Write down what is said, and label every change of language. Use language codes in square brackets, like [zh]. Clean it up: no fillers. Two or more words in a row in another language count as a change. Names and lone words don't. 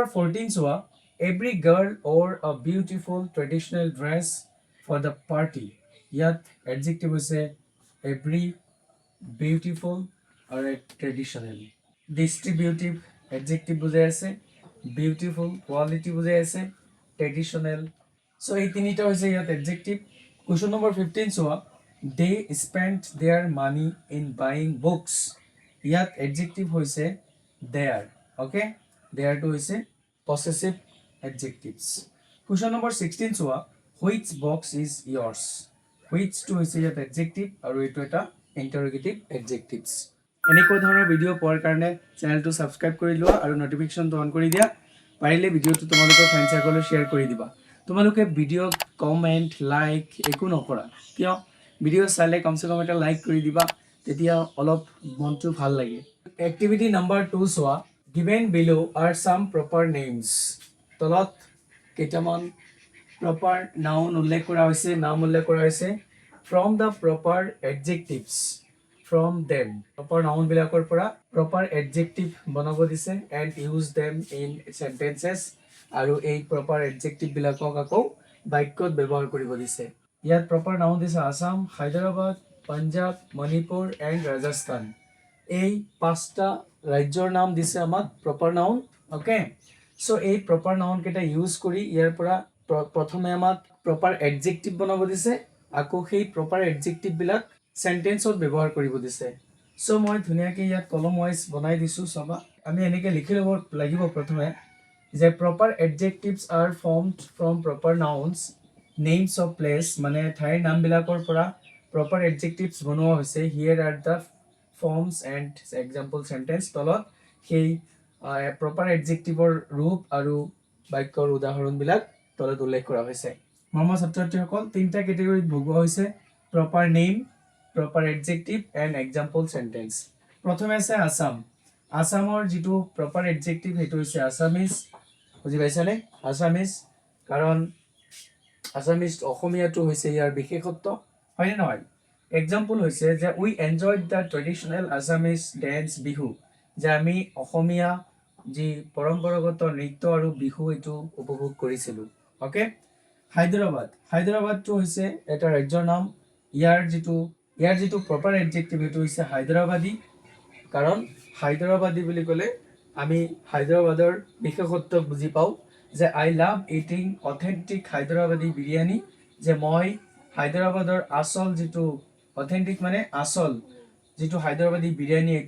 [en] 14 চোৱা every girl wore a beautiful traditional dress for the party ইয়াত adjective হৈছে every beautiful or traditional distributive adjective [as] বুজাই আছে [en] beautiful quality [as] বুজাই আছে [en] traditional so [as] এই তিনিটা হৈছে ইয়াত [en] adjective question number 15 চোৱা they spent their money in buying books ইয়াত adjective হৈছে their okay their to হৈছে possessive adjectives question number 16 [as] চোৱা [en] which box is yours which [as] to হৈছে ইয়াত adjective আৰু এইটো এটা [en] interrogative adjectives [as] এনেকুৱা ধৰণৰ ভিডিও পোৱাৰ কাৰণে চেনেলটো সাবস্ক্ৰাইব কৰি লোৱা আৰু নোটিফিকেশনটো অন কৰি দিয়া পাৰিলে ভিডিওটো তোমালোকৰ ফ্ৰেন্ড সাৰ্কললৈ শেয়াৰ কৰি দিবা তোমালোকে [en] video comment like [as] একো নকৰা কিয় ভিডিও চালে কমসে কম এটা লাইক কৰি দিবা তেতিয়া অলপ মনটো ভাল লাগে এক্টিভিটি [en] নাম্বাৰ 2 চোৱা given below are some proper names [as] তলত কেইটামান [en] proper noun [as] উল্লেখ কৰা হৈছে নাম উল্লেখ কৰা হৈছে [en] from the proper adjectives from them proper noun [as] বিলাকৰ পৰা [en] proper adjective [as] বনাব দিছে [en] and use them in sentences [as] আৰু এই [en] proper adjective [as] বিলাকক আকৌ বাক্যত ব্যৱহাৰ কৰিব দিছে ইয়াত [en] proper noun [as] দিছে আসাম হায়দৰাবাদ পাঞ্জাব মণিপুৰ and ৰাজস্থান এই পাঁচটা ৰাজ্যৰ নাম দিছে আমাক [en] proper noun okay so [as] এই [en] proper noun [as] কেটা ইউজ কৰি ইয়াৰ পৰা প্ৰথমে আমাক [en] proper adjective [as] বনাব দিছে আকৌ সেই [en] proper adjective [as] বিলাক সেন্টেন্সত ব্যৱহাৰ কৰিব দিছে সো মই ধুনিয়াকে ইয়াত [en] column wise [as] বনাই দিছো সবা আমি এনেকে লিখি লব লাগিব প্ৰথমে যে [en] proper adjectives are formed from proper nouns names of [as] place মানে ঠাইৰ নাম বিলাকৰ পৰা [en] proper adjectives [as] বনোৱা হৈছে [en] here are the forms and example sentence [as] তলত সেই [en] proper adjectiveৰ [as] ৰূপ আৰু বাক্যৰ উদাহৰণ বিলাক তলত উল্লেখ কৰা হৈছে মৰমৰ ছাত্ৰছাত্ৰীসকল তিনটা ক্যাটাগৰীত ভগোৱা হৈছে [en] proper name proper adjective and example sentence [as] প্ৰথমে আছে আসাম আসামৰ যেটো [en] proper adjective [as] হেতু হৈছে আসামিজ বুজি পাইছানে আসামিজ কাৰণ আসামিজ অসমীয়াটো হৈছে ইয়াৰ বিশেষত্ব হয় না নহয় example হৈছে যে [en] we enjoyed the traditional Assamese dance bihu [as] যে আমি অসমীয়া যি পৰম্পৰাগত নৃত্য আৰু বিহু এটো উপভোগ কৰিছিলো ওকে হায়দৰাবাদ হায়দৰাবাদটো হৈছে এটা ৰাজ্যৰ নাম ইয়াৰ যেটো ইয়াৰ যেটো [en] proper adjective [as] এটো হৈছে হায়দৰাবাদী কাৰণ হায়দৰাবাদী বুলি ক'লে আমি হায়দৰাবাদৰ বিশেষত্ব বুজি পাওঁ যে [en] I love eating authentic Hyderabadi biryani [as] যে মই হায়দৰাবাদৰ আসল যেটো অথেন্টিক মানে আসল যেটো হায়দৰাবাদী বিৰিয়ানী এটো